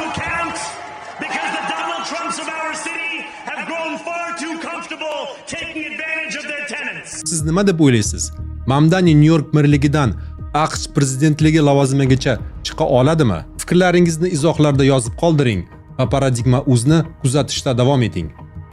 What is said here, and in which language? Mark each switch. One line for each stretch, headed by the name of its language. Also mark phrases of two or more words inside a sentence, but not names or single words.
English: account because the Donald Trumps of our city have grown far too comfortable taking advantage of their tenants.
Uzbek: Siz nima deb o'ylaysiz? Mamdani New York merligidan AQSh prezidentligi lavozimigacha chiqa oladimi? Fikrlaringizni izohlarda yozib qoldiring va Paradigma.uz'ni kuzatishda davom eting.